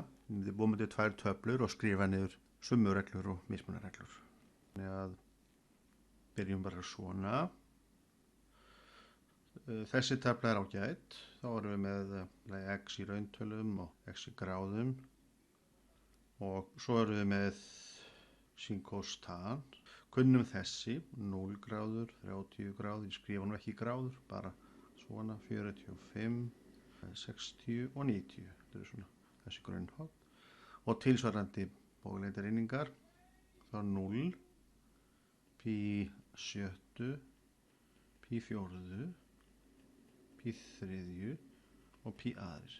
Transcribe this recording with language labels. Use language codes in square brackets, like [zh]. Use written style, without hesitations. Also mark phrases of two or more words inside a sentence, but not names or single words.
[is] Ég myndi búa mig til 2 töflur og skrifa niður summureglur og mismunarreglur. Þannig að byrjum bara svona. Þessi tafla er ágæt. Þá erum við með x í rauntölum og x í gráðum. Og svo erum við með sin cos tan. Kunnum þessi, 0 gráður, 30 gráður, ég skrifa nú ekki gráður, bara svona 45, 60 og 90. Þetta er svona þessi grunnhorn. Og tilsvarandi bógalengdareiningar, þá 0, pi sjöttu, pi fjórðu, pi þriðju og pi aðrir.